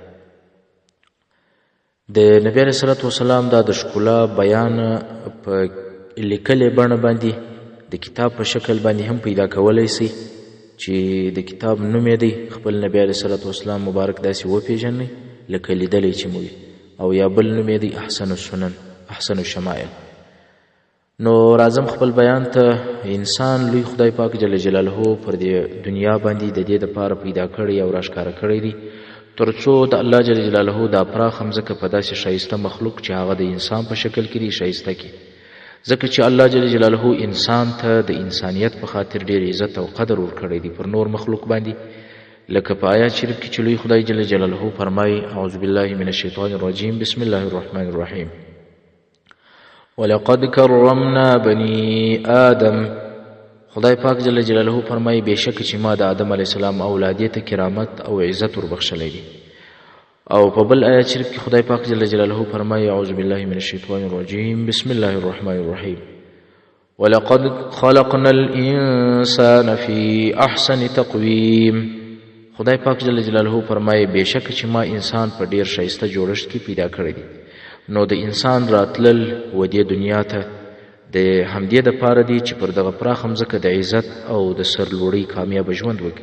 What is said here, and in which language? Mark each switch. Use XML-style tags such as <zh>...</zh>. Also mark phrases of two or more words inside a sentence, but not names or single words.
<ps>د نبی</ps> <ar>علیه الصلاة والسلام</ar> <ps>دا د ښکلا بیان په لیکلې بڼه باندې د کتاب په شکل باندې هم پیدا کولی سي، چې د کتاب نوم یې دی خپل نبی</ps> <ar>علیه الصلاة والسلام</ar> <ps>مبارک داسې وپېژنئ لکه لیدلی چې مو وي، او یا بل نوم یې دی</ps> <ar>احسن السنن، احسن الشمائل.</ar> <ps>نو راځم خپل بیان ته. انسان لوی خدای پاک</ps> <ar>جل جلاله</ar> <ps>پر دې دنیا باندې د دې دپاره پیدا کړی او راښکاره کړی دی تر څو د الله</ps> <ar>جل جلاله</ar> <ps>دا پراخه مځکه په داسې ښایسته مخلوق چې هغه د انسان په شکل کې دی ښایسته کړي. ځکه چې الله</ps> <ar>جل جلاله</ar> <ps>انسان ته د انسانیت په خاطر ډېر عزت او قدر ورکړی دی پر نور مخلوق باندې. لکه په آیات شریف کې چې لوی خدای</ps> <ar>جل جلاله</ar> <ps>فرمایي</ps> <ar>اعوذ بالله من الشیطان الرجیم بسم الله الرحمن الرحیم ولقد کرمنا بني آدم.</ar> <ps>خدای پاک</ps> <ar>جل جلاله</ar> <ps>فرمایي بېشکه چې ما د آدم</ps> <ar>علیه السلام</ar> <ps>اولادې ته کرامت او عزت وربخښلی دی. او په بل آیات شریف کې خدای پاک</ps> <ar>جل جلاله</ar> <ps>فرمایي</ps> <ar>اعوذ بالله من الشیطان الرجیم بسم الله الرحمن الرحیم ولقد خلقنا الانسان فی احسن تقویم.</ar> <ps>خدای پاک</ps> <ar>جل جلاله</ar> <ps>فرمایي بېشکه چې ما انسان په ډېر ښایسته جوړښت کې پیدا کړی دی. نو د انسان راتلل و دې دنیا ته د همدې دپاره دی چې پر دغه پراخه مځکه د عزت او د سرلوړۍ کامیابه ژوند وکړي.</ps>